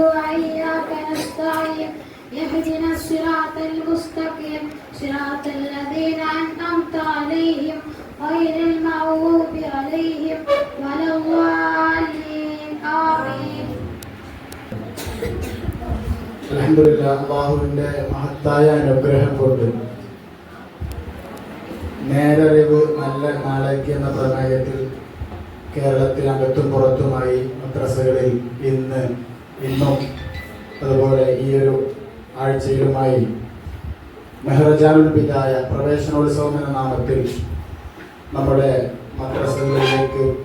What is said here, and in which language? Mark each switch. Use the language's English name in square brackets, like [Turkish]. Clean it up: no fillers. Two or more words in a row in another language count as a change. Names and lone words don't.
[Arabic] وإياك نستعين اهدنا الصراط المستقيم صراط الذين أنعمت عليهم غير المغضوب عليهم ولا الضالين آمين. [Malayalam] അൽഹംദുലില്ലാ, അല്ലാഹുവിന്റെ മഹത്തായ അനുഗ്രഹം കൊണ്ട് നേരറിവ് നല്ല നാളേക്ക് എന്ന പ്രമേയത്തിൽ കേരളത്തിനകത്തും പുറത്തുമായി മദ്രസകളിൽ ഇന്നും അതുപോലെ ഈ ഒരു ആഴ്ചയിലുമായി മെഹ്റജാനുൽ ബിദായ പ്രവേശനോത്സവം എന്ന നാമത്തിൽ നമ്മുടെ മദ്രസകളിലേക്ക്